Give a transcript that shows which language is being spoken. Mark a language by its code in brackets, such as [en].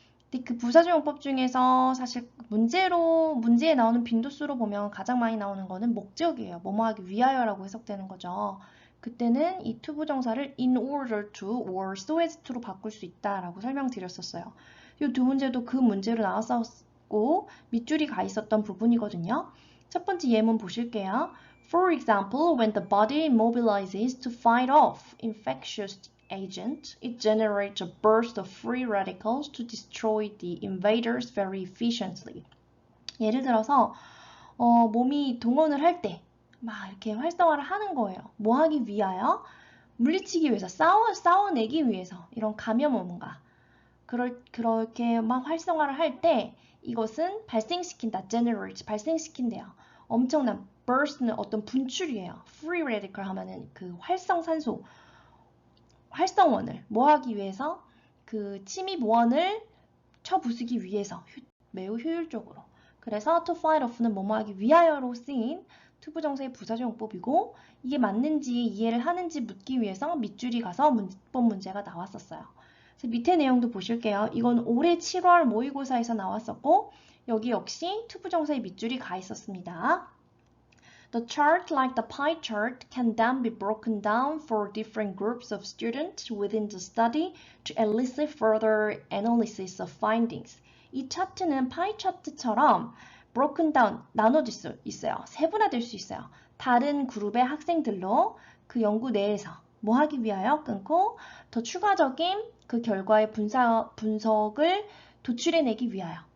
[ko] 근데 그 부사적 용법 중에서 사실 문제에 나오는 빈도수로 보면 가장 많이 나오는 거는 목적이에요. 뭐뭐 하기 위하여라고 해석되는 거죠. 그때는 이 to 부정사를 [en] in order to or so as to [ko] 로 바꿀 수 있다라고 설명드렸었어요. 이 두 문제도 그 문제로 나왔었고 밑줄이 가 있었던 부분이거든요. 첫 번째 예문 보실게요. [en] For example, when the body mobilizes to fight off infectious agent, it generates a burst of free radicals to destroy the invaders very efficiently. [ko] 예를 들어서 몸이 동원을 할 때 막 이렇게 활성화를 하는 거예요. 뭐 하기 위하여? 물리치기 위해서, 싸워내기 위해서 이런 감염원과 그렇게 막 활성화를 할 때 이것은 발생시킨다, generate, 발생시킨대요. 엄청난 burst는 어떤 분출이에요. free radical 하면은 그 활성산소, 활성원을 뭐 하기 위해서? 그 침입원을 쳐부수기 위해서 매우 효율적으로. 그래서 to fight off는 뭐뭐 하기 위하여로 쓰인 투부정사의 부사적 용법이고 이게 맞는지 이해를 하는지 묻기 위해서 밑줄이 가서 문법 문제가 나왔었어요. 그래서 밑에 내용도 보실게요. 이건 올해 7월 모의고사에서 나왔었고 여기 역시 투부정사의 밑줄이 가 있었습니다. [en] The chart, like the pie chart, can then be broken down for different groups of students within the study to elicit further analysis of findings. [ko] 이 차트는 파이 차트처럼 broken down, 나눠질 수 있어요. 세분화될 수 있어요. 다른 그룹의 학생들로 그 연구 내에서 뭐 하기 위하여 끊고 더 추가적인 그 결과의 분석을 도출해내기 위하여.